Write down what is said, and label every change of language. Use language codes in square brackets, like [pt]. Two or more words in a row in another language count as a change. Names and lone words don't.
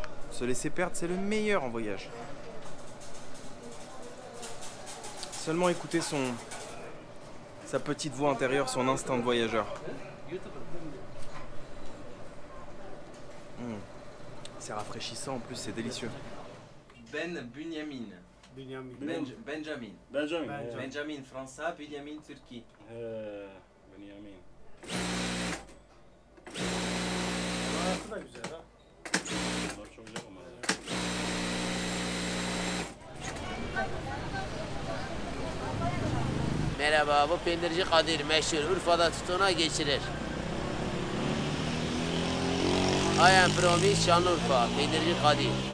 [fr] Se laisser perdre, c'est le meilleur en voyage. Seulement écouter sa petite voix intérieure, son instinct de voyageur. C'est rafraîchissant en plus, c'est délicieux. Benjamin. Benjamin. Benjamin Fransa, Benjamin Turquie. Benjamin. [tr] Bu da güzel ha. Bunlar çok güzel olmalı. Merhaba, bu peynirci Kadir meşhur. Urfa'da tutuna geçirir. [en] I am from Şanlıurfa, peynirci Kadir.